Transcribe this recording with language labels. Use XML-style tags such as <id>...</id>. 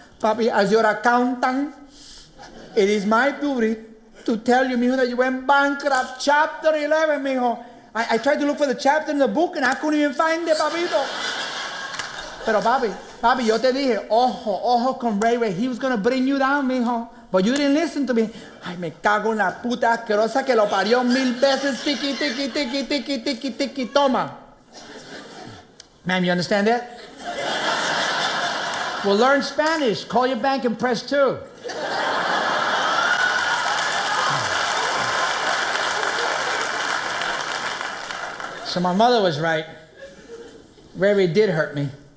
<en>Papi, as your accountant, it is my duty to tell you, mijo, that you went bankrupt, chapter 11, mijo. I tried to look for the chapter in the book and I couldn't even find it, papito.</en> <es>Pero papi, yo te dije, ojo con Ray Ray,</es> <en>he was gonna bring you down,</en> <es>mijo.</es> <en>But you didn't listen to me.</en> <es>Ay, me cago en la puta asquerosa que lo parió 1000 veces. Tiki, toma.</es> <en>Ma'am, you understand that? Well, learn Spanish. Call your bank and press 2. So my mother was right. Ray Ray did hurt me.</en>